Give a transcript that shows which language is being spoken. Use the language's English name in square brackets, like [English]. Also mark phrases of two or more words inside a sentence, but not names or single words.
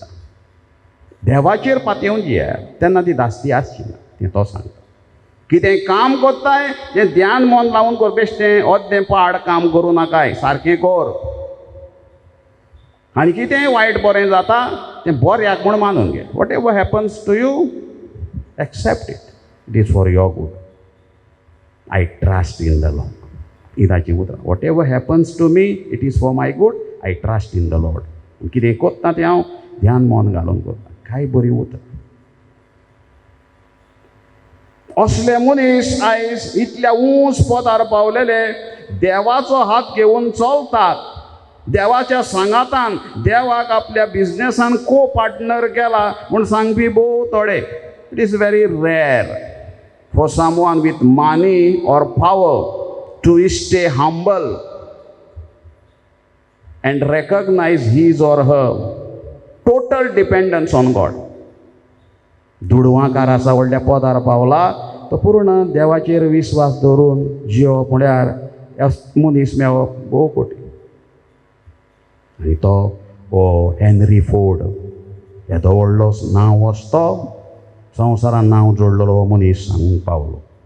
[Konkani] देवाचेर पातयेवन जियात, तेन्ना ती दास्ती आसची ना. तें तो सांगता. कितें काम कोत्ताय तें ध्यान मन लावन कर. बेश्टें अर्दें पाड काम करूं नाकाय, सारकें कर. आनी कितेंय वायट बरें जाता तें बऱ्याक म्हूण मानून घे. [English] what ever happens to you, accept it. it is for your good. I trust in the Lord. [Konkani] ही ताची उतरां. [English] what ever happens to me, it is for my good. I trust in the Lord. [Konkani] कितें कोत्ता तें हांव ध्यान मन घालून करता. काय बरी उतरां. असले मनीस आयज इतल्या उंच पदार पावलेले, देवाचो हात घेवन चलतात. देवाच्या सांगातान देवाक आपल्या बिझनेसान को पार्टनर केला म्हूण सांगपी भोव थोडे. [English] it is very rare for someone with money or power to stay humble and recognize his or her total dependence on God. [Konkani] दुडवांकार आसा, व्हडल्या पदार पावला, तो पूर्ण देवाचेर विश्वास दवरून जियोवप म्हळ्यार मनीस मेळप भोव कठीण. आनी तो हेनरी फोर्ड येदो व्हडलो नांव आसतो, संवसारान नांव जोडलेलो हो मनीस सांगूंक पावलो.